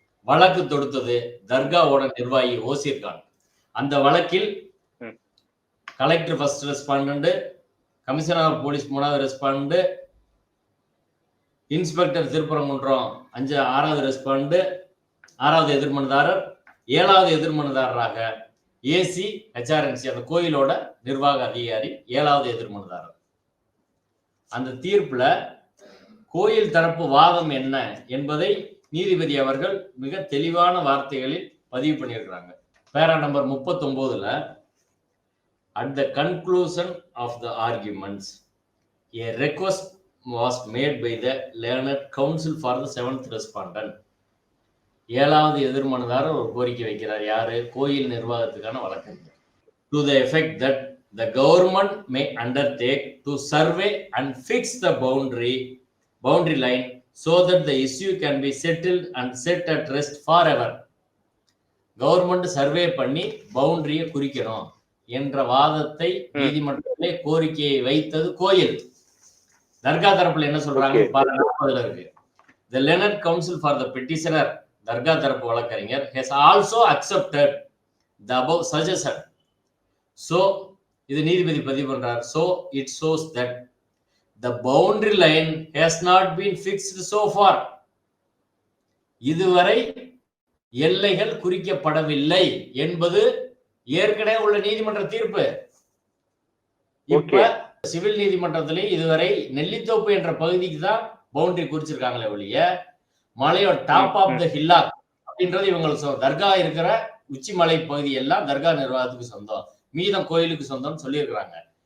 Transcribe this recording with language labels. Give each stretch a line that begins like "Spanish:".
Tamil: வழக்கு தொடுத்தது தர்காவோட நிர்வாகி ஓசிர் கான். அந்த வழக்கில் collector
English: first respondent,
Tamil: commissioner of police 3வது ரெஸ்பாண்டன்ட், இன்ஸ்பெக்டர் திருப்பரங்குன்றம் 6வது ரெஸ்பாண்டன்ட், 6வது எதிர்மனுதாரர், 7வது எதிர்மனுதாரராக ஏசி ஹெச்ஆர்என்சி அந்த கோயிலோட நிர்வாக அதிகாரி 7வது எதிர்மனுதாரர். அந்த தீர்ப்புல கோயில் தரப்பு வாதம் என்ன என்பதை நீதிபதி அவர்கள் மிக தெளிவான வார்த்தைகளில் பதிவு பண்ணியிருக்கிறாங்க. பேரா number 39ல,
English: at the conclusion of the arguments, a request was made by the learned counsel for the 7th respondent.
Tamil: 7வது எதிர்மனுதாரர் ஒரு கோரிக்கை வைக்கிறார். யாரு? கோயில் நிர்வாகத்துக்கான வழக்கறிஞர்.
English: To the effect that the government may undertake to survey and fix the boundary line so that the issue can be settled and set at rest forever.
Tamil: Government survey பண்ணி பவுண்டரியை குறிக்கணும் என்ற வாதத்தை நீதிமன்றத்திலே கோரிக்கையை வைத்தது கோயில். தர்கா தரப்புல என்ன சொல்றாங்க இருக்கு.
English: The learned counsel for the petitioner,
Tamil: தர்கா தரப்பு வழக்கறிஞர்,
English: has also accepted the above suggestion.
Tamil: So இது நீதிபதி பதிவு பண்றார்.
English: So it shows that the boundary line has not been fixed so far.
Tamil: இதுவரை எல்லைகள் குறிக்கப்படவில்லை என்பது ஏற்கனவே உள்ள நீதிமன்ற தீர்ப்பு. இப்ப சிவில் நீதிமன்றத்திலே இதுவரை நெல்லித்தோப்பு என்ற பகுதிக்கு தான் பவுண்டரி குறிச்சிருக்காங்களே ஒழிய, மலையோட
English: top of the hillock
Tamil: அப்படின்றது இவங்களுக்கு தர்கா இருக்கிற உச்சிமலை பகுதி எல்லாம் தர்கா நிர்வாகத்துக்கு சொந்தம், மீதம் கோயிலுக்கு சொந்தம்னு சொல்லியிருக்கிறாங்க.